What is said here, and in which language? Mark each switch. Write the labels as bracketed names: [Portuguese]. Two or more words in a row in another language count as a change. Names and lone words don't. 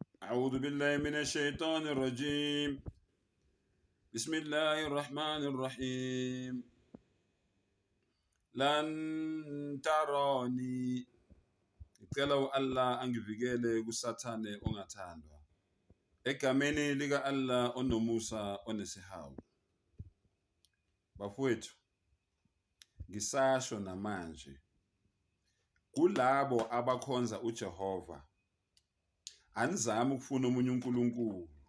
[Arabic] أعوذ بالله من الشيطان الرجيم بسم الله الرحمن الرحيم لن تراني [Zulu] ngicela u-Allah angivikele kusathane ongathandwa egameni lika Allah onomusa onesihawu. Bafowethu, ngisasho namanje kulabo abakhonza uJehova, anizami ukufuna omunye uNkulunkulu.